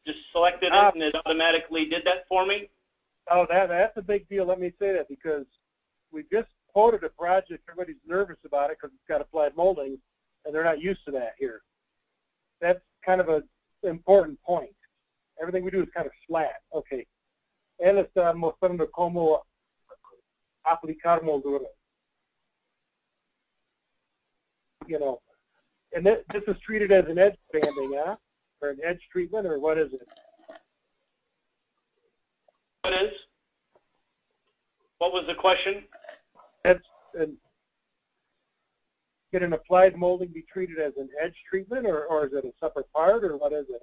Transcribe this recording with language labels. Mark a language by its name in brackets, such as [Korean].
[English] Just selected it and it automatically did that for me. Oh, that's a big deal. Let me say that, because we just quoted a project. Everybody's nervous about it because it's got applied molding, and they're not used to that here. That's kind of an important point. Everything we do is kind of flat. Okay. [Spanish] Él está mostrando cómo aplicar molduras. [English] You know, and this is treated as an edge banding, huh? Or an edge treatment, or what is it? What is? What was the question? Can an applied molding be treated as an edge treatment, or is it a separate part, or what is it?